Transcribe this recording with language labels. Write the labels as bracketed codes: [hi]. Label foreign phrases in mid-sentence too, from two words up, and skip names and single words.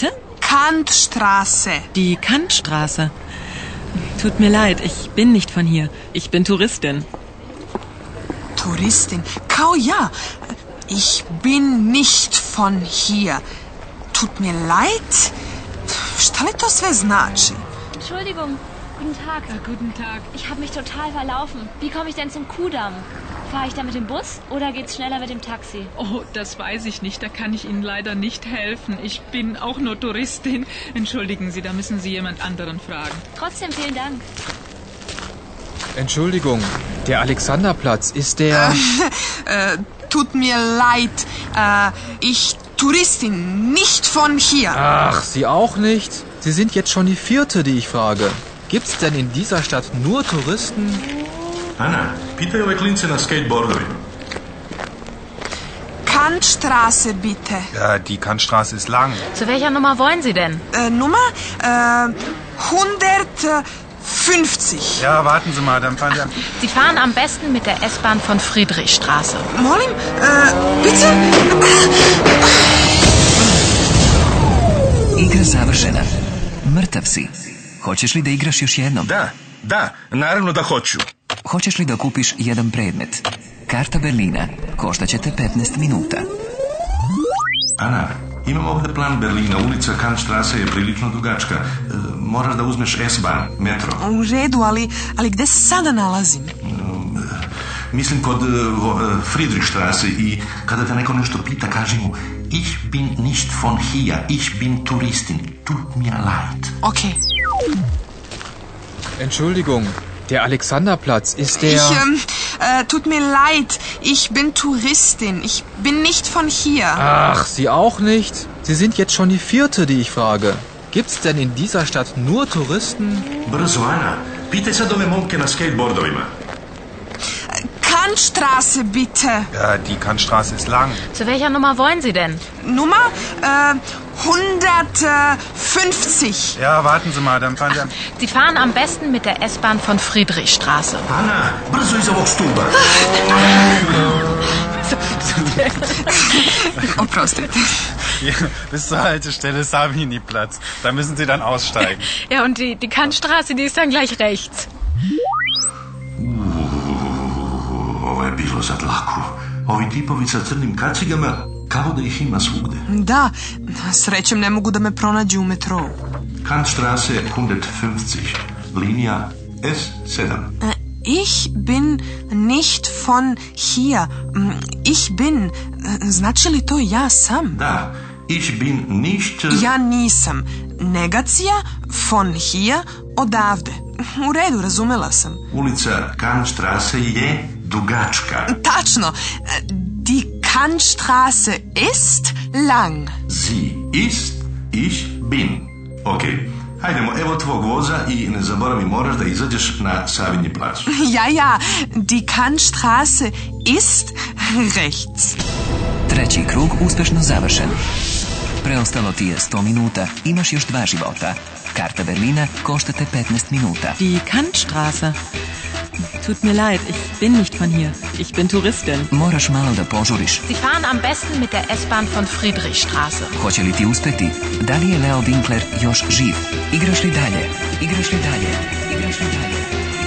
[de] Kantstraße. Die Kantstraße. Tut mir leid, ich bin nicht von hier. Ich bin Touristin. [sr] Touristin? Kao ja. [de] Ich bin nicht von hier. Tut mir leid. [sr] Šta li to sve znači? [de] Entschuldigung, guten Tag. Guten Tag. Ich habe mich total verlaufen. Wie komme ich denn zum Kudamm? Fahre ich da mit dem Bus oder geht's schneller mit dem Taxi? Oh, das weiß ich nicht. Da kann ich Ihnen leider nicht helfen. Ich bin auch nur Touristin. Entschuldigen Sie, da müssen Sie jemand anderen fragen. Trotzdem vielen Dank. Entschuldigung, der Alexanderplatz, ist der... Tut mir leid. Ich Touristin, nicht von hier. Ach, Sie auch nicht? Sie sind jetzt schon die 4., die ich frage. Gibt's denn in dieser Stadt nur Touristen? [sr] Ana, pitaj ove klince na skateboardovima. [de] Kantstraße, bitte. Ja, die Kantstraße ist lang. Zu welcher Nummer wollen Sie denn? Nummer 150. Ja, warten Sie mal, dann fahren Sie... Sie fahren am besten mit der S-Bahn von Friedrichstraße. [sr] Molim, bitte? Igra završena. Mrtav si. Hoćeš li da igraš još jednom? Da, naravno da hoću. Hoćeš li da kupiš jedan predmet? Karta Berlina. Koštaće te 15 minuta. Ana, imam ovdje plan Berlina. Ulica Kantstraße je prilično dugačka. Moraš da uzmeš S-Bahn, metro. U redu, ali gde se sada nalazim? Mislim kod Friedrichstraße i kada te neko nešto pita, kaži mu [de] Ich bin nicht von hier, ich bin Touristin. Tut mir leid. Okay. Entschuldigung, der Alexanderplatz, ist der... Tut mir leid, ich bin Touristin. Ich bin nicht von hier. Ach, Sie auch nicht? Sie sind jetzt schon die 4., die ich frage. Gibt's denn in dieser Stadt nur Touristen? [sr] Brzo, Ana. Pitaj sad ove momke na skateboardovima. [de] Kantstraße, bitte. Ja, die Kantstraße ist lang. Zu welcher Nummer wollen Sie denn? Nummer 150. Ja, warten Sie mal, dann fahren Sie... Sie fahren am besten mit der S-Bahn von Friedrichstraße. [sr] Ana, brzo iz ovog stuba. Oprostite. [de] Ja, bis zur Haltestelle Savini-Platz. Da müssen Sie dann aussteigen. Ja, und die Kantstraße, die ist dann gleich rechts. [sr] Ovo je bilo sad lako. Ovi tipovi sa crnim kacigama, kao da ih ima svugde. Da, srećem ne mogu da me pronađu u metrou. Kantstraße 150, linija S7. [de] Ich bin nicht von hier. Ich bin, [sr] znači li to ja sam? Da, [de] ich bin nicht... [sr] Ja nisam. Negacija, [de] von hier, [sr] odavde. U redu, razumela sam. Ulica Kantstraße je dugačka. Tačno. [de] Die Kantstraße ist lang. Sie ist, ich bin. [sr] Ok, hajdemo, evo tvog voza i ne zaboravi, moraš da izađeš na Savinji plac. [de] Ja, die Kantstraße ist rechts. [sr] 3. krug uspešno završen. Preostalo ti je 100 minuta. Imaš još 2 života. Karta Berlina košta te 15 minuta. [de] Die Kantstraße. Tut mir leid, ich bin nicht von hier. Ich bin Touristin. [sr] Moraš malo da požuriš. [de] Sie fahren am besten mit der S-Bahn von Friedrichstraße. [sr] Hoće li ti uspeti? Da li je Leo Winkler još živ? Igraš li dalje? Igraš li dalje? Igraš li dalje?